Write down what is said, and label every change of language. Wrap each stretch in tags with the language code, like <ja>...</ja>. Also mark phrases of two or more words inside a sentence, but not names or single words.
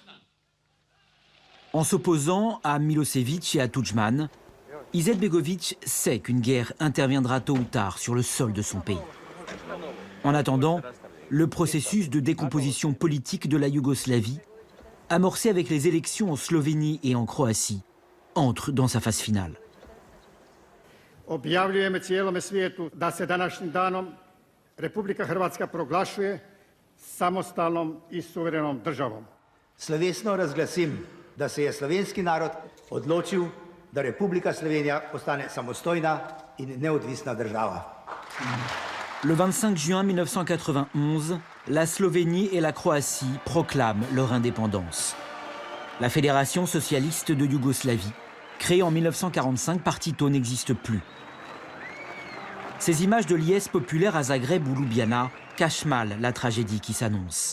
<fr>En s'opposant à Milosevic et à Tudjman, Izetbegovic sait qu'une guerre interviendra tôt ou tard sur le sol de son pays. En attendant, le processus de décomposition politique de la Yougoslavie, amorcé avec les élections en Slovénie et en Croatie, entre dans sa phase finale.</fr> <hr>Objavljujemo cijelome svijetu da se današnjim danom Republika Hrvatska proglašuje samostalnom I suverenom državom.</hr> <sl>Slovesno razglasim, da se je slovenski narod odločil, da Republika Slovenija postane samostojna in neodvisna država.</sl> <fr>Le 25 juin 1991, la Slovénie et la Croatie proclament leur indépendance. La Fédération socialiste de Yougoslavie, créée en 1945 par Tito, n'existe plus. Ces images de liesse populaire à Zagreb ou Ljubljana cachent mal la tragédie qui s'annonce.</fr>